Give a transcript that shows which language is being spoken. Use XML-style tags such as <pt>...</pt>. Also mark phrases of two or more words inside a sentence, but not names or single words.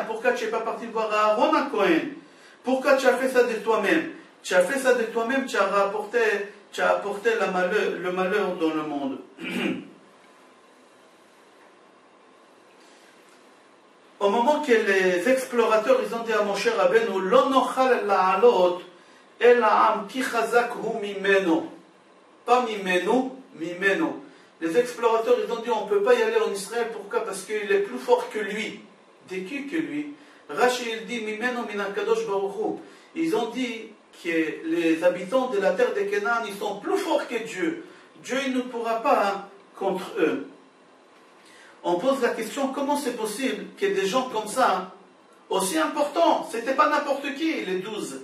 <fr>Pourquoi tu n'es pas parti voir Aaron à Cohen? Pourquoi tu as fait ça de toi-même? Tu as fait ça de toi-même, tu as apporté le malheur dans le monde. Au moment que les explorateurs ils ont dit à Moshe Rabbeinu</fr> <he>לא נוכל לעלות אל העם כי חזק הוא ממנו.</he> <fr>Pas</fr> <he>ממנו, ממנו.</he> <fr>Les explorateurs, ils ont dit, on ne peut pas y aller en Israël. Pourquoi? Parce qu'il est plus fort que lui. De qui que lui? Rashi, il dit,</fr> <he>ממנו מן קדוש ברוך הוא.</he> <fr>Ils ont dit que les habitants de la terre de Canaan, ils sont plus forts que Dieu. Dieu, il ne pourra pas contre eux. On pose la question, comment c'est possible que des gens comme ça, aussi importants, c'était pas n'importe qui, les 12.</fr>